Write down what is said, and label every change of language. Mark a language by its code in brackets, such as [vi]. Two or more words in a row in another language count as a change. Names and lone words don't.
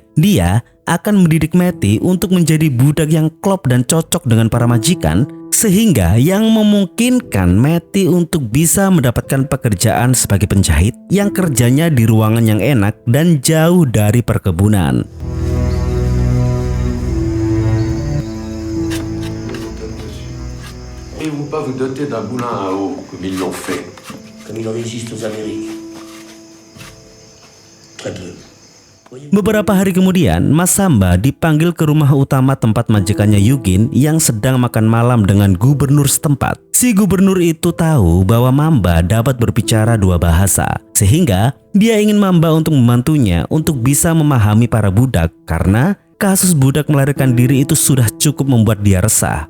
[id] Dia akan mendidik Matty untuk menjadi budak yang klop dan cocok dengan para majikan, sehingga yang memungkinkan Matty untuk bisa mendapatkan pekerjaan sebagai penjahit yang kerjanya di ruangan yang enak dan jauh dari perkebunan. [fr] Pourriez-vous pas vous doter d'un moulin à eau, comme ils l'ont fait? Comme ils le résistent aux Amériques. Très peu. [id] Beberapa hari kemudian, Mas Samba dipanggil ke rumah utama tempat majikannya Yugin yang sedang makan malam dengan gubernur setempat. Si gubernur itu tahu bahwa Mamba dapat berbicara dua bahasa, sehingga dia ingin Mamba untuk membantunya untuk bisa memahami para budak karena kasus budak melarikan diri itu sudah cukup membuat dia resah.